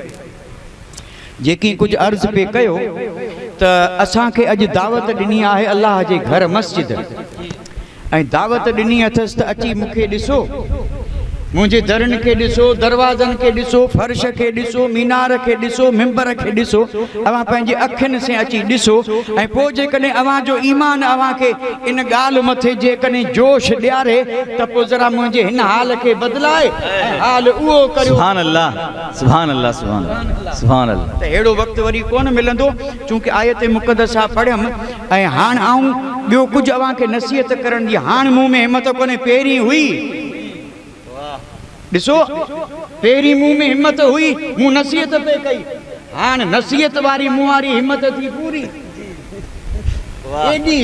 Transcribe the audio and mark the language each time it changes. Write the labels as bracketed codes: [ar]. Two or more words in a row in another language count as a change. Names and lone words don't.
[sd] जेकी कुझु अर्ज़ु पे कयो त असांखे अॼु दावत ॾिनी आहे अलाह जे घर मस्जिद ऐं दावत ॾिनी अथसि त अची मूंखे ॾिसो मुंहिंजे दरनि खे ॾिसो दरवाज़नि खे ॾिसो फर्श खे ॾिसो मीनार खे ॾिसो मिंबर खे ॾिसो अवां पंहिंजे अखियुनि से अची ॾिसो ऐं पोइ जेकॾहिं अवां जो ईमान अव्हांखे इन ॻाल्हि मथे जेकॾहिं जोश ॾियारे त पोइ ज़रा मुंहिंजे हिन हाल खे बदिलाए हाल उहो करियो [ar] سبحان الله سبحان الله سبحان الله سبحان الله [sd] त अहिड़ो वक़्तु वरी कोन मिलंदो चूंकि आयत मुक़दसा पढ़ियमि ऐं हाणे आऊं ॿियो कुझु अव्हांखे नसीहत करण जी हाणे मूं में हिमत कोन्हे पहिरीं हुई ॾिसो पहिरीं मूं में हिम्मत हुई मूं नसीहत पे कई हाणे नसीहत वारी मूं वारी हिम्मत थी पूरी एॾी